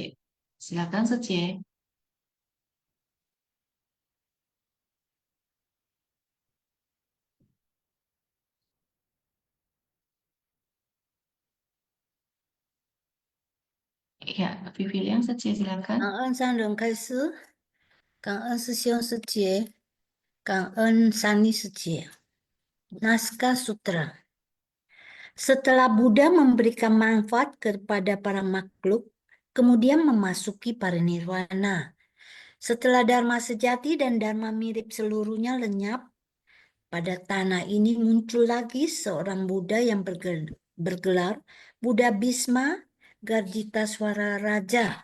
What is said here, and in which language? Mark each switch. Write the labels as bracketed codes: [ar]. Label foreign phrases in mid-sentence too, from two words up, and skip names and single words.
[id] Silakan Sece. Ya, Vivi yang Sece silakan. [zh] 感恩三人开始，感恩师兄师姐，感恩三尼师姐。 [id] Naskah Sutra. Setelah Buddha memberikan manfaat kepada para makhluk, kemudian memasuki parinirwana. Setelah Dharma sejati dan Dharma mirip seluruhnya lenyap, pada tanah ini muncul lagi seorang Buddha yang bergelar Buddha Bhisma Garjitaswara Raja.